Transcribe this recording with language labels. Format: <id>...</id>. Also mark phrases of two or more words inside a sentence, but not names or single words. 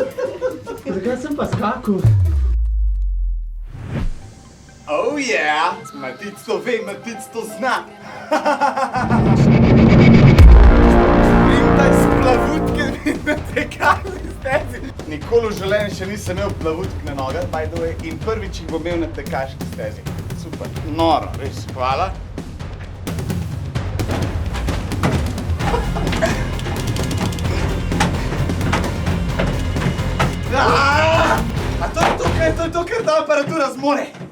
<sl>Zakaj sem pa skakal?</sl> <en>Oh yeah!</en> <sl>Matic to ve, Matic to zna! Sprintaj s plavutkami na tekalni stezi! Nikoli v življenju še nisem imel plavutk na nogah,</sl> <en>by the way,</en> <sl>in prvič jih bom imel na tekaški stezi. Super, noro, res, hvala. A to je to, kar ta aparatura zmore.</sl>